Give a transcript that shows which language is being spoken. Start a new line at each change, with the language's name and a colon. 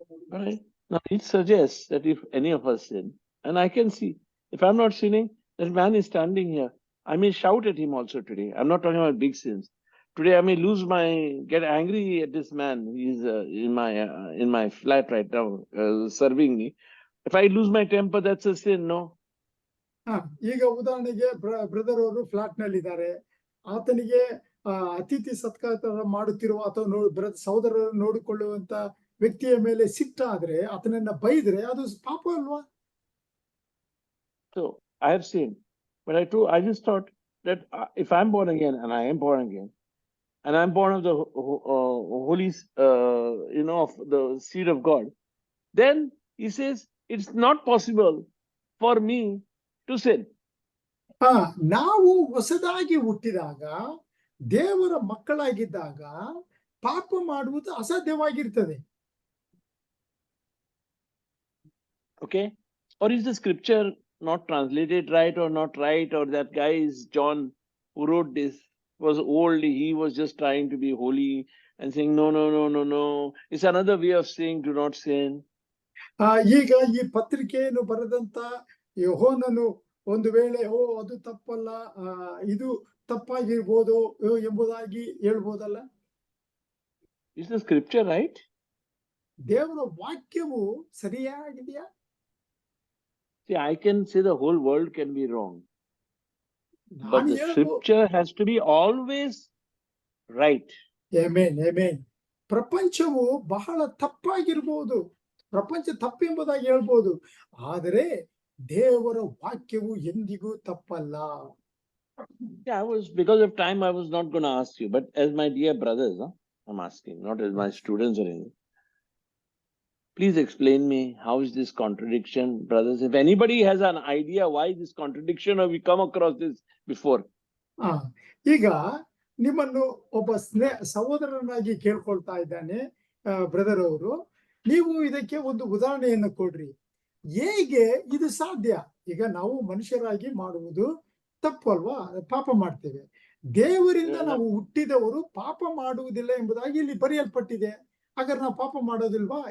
English: Right. Now, it suggests that if any of us sin, and I can see, if I'm not sinning, that man is standing here, I may shout at him also today. I'm not talking about big sins. Today, I may get angry at this man. He's in my flat right now, serving me. If I lose my temper, that's a sin, no?
Kannada: ಈಗ ಉದಾಹರಣೆಗೆ brother ಅವರು flat ನಲ್ಲಿ ಇದ್ದಾರೆ, ಆತನಿಗೆ ಅತಿಥಿ ಸತ್ಕಾರ ಮಾಡುತ್ತಿರುವ ಅಥವಾ ಸಹೋದರರು ನೋಡಿಕೊಳ್ಳುವಂತ ವ್ಯಕ್ತಿಯ ಮೇಲೆ ಸಿಟ್ಟಾದ್ರೆ, ಆತನನ್ನ ಬೈದ್ರೆ ಅದು ಪಾಪ ಅಲ್ವಾ?
English: So I have sinned, but I just thought that if I'm born again, and I am born again, and I'm born of the holy, of the seed of God, then he says it's not possible for me to sin.
Kannada: ನಾವು ಹೊಸದಾಗಿ ಹುಟ್ಟಿದಾಗ, ದೇವರ ಮಕ್ಕಳಾಗಿದ್ದಾಗ ಪಾಪ ಮಾಡುವುದು ಅಸಾಧ್ಯವಾಗಿರ್ತದೆ.
English: Okay, or is the scripture not translated right, or not right, or that guy is John who wrote this was old, he was just trying to be holy and saying no, it's another way of saying do not sin.
Kannada: ಈಗ ಈ ಪತ್ರಿಕೆಯನ್ನು ಬರೆದಂತ ಯೋಹನನು ಒಂದು ವೇಳೆ ಅದು ತಪ್ಪಲ್ಲ, ಇದು ತಪ್ಪಾಗಿರ್ಬೋದು ಎಂಬುದಾಗಿ ಹೇಳ್ಬೋದಲ್ಲ?
English: Is the scripture right?
Kannada: ದೇವರ ವಾಕ್ಯವು ಸರಿಯಾಗಿದೆಯಾ?
English: See, I can say the whole world can be wrong, but the scripture has to be always right.
Kannada: Amen, amen. ಪ್ರಪಂಚವು ಬಹಳ ತಪ್ಪಾಗಿರ್ಬೋದು, ಪ್ರಪಂಚ ತಪ್ಪೆಂಬುದಾಗಿ ಹೇಳ್ಬೋದು, ಆದರೆ ದೇವರ ವಾಕ್ಯವು ಎಂದಿಗೂ ತಪ್ಪಲ್ಲ.
English: Yeah, because of time, I was not going to ask you, but as my dear brothers, I'm asking, not as my students or anything. Please explain me, how is this contradiction, brothers? If anybody has an idea why this contradiction, or we come across this before.
Kannada: ಈಗ ನಿಮ್ಮನ್ನು ಒಬ್ಬ ಸಹೋದರನಾಗಿ ಕೇಳ್ಕೊಳ್ತಾ ಇದ್ದಾನೆ brother ಅವರು, ನೀವು ಇದಕ್ಕೆ ಒಂದು ಉದಾಹರಣೆಯನ್ನು ಕೊಡ್ರಿ, ಹೇಗೆ ಇದು ಸಾಧ್ಯ? ಈಗ ನಾವು ಮನುಷ್ಯರಾಗಿ ಮಾಡುವುದು ತಪ್ಪಲ್ವಾ, ಪಾಪ ಮಾಡ್ತೇವೆ, ದೇವರಿಂದ ನಾವು ಹುಟ್ಟಿದವರು ಪಾಪ ಮಾಡುವುದಿಲ್ಲ ಎಂಬುದಾಗಿ ಇಲ್ಲಿ ಬರೆಯಲ್ಪಟ್ಟಿದೆ, ಹಾಗಾದ್ರೆ ನಾವು ಪಾಪ ಮಾಡೋದಿಲ್ವಾ?